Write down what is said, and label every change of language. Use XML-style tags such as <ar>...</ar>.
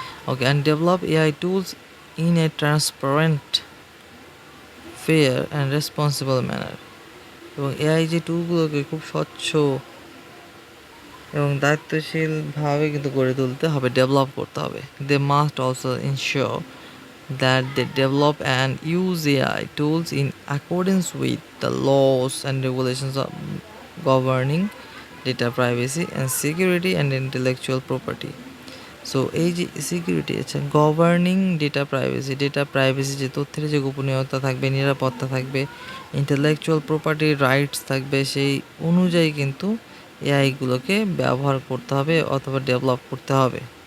<en>Okay, and develop AI tools in a transparent, fair and responsible manner.</en> <bn>এবং AI যে টুলগুলোকে খুব স্বচ্ছ এবং দায়িত্বশীলভাবে কিন্তু গড়ে তুলতে হবে, ডেভেলপ করতে হবে।</bn> <en>They must also ensure that they develop and use AI tools in accordance with the laws and regulations of governing data privacy and security and intellectual property.</en> <bn>So এই যে সিকিউরিটি আছে, গভর্নিং ডেটা প্রাইভেসি যে তথ্যের যে গোপনীয়তা থাকবে, নিরাপত্তা থাকবে, ইন্টেলেকচুয়াল প্রপার্টির রাইটস থাকবে, সেই অনুযায়ী কিন্তু এআইগুলোকে ব্যবহার করতে হবে অথবা ডেভেলপ করতে হবে।</bn>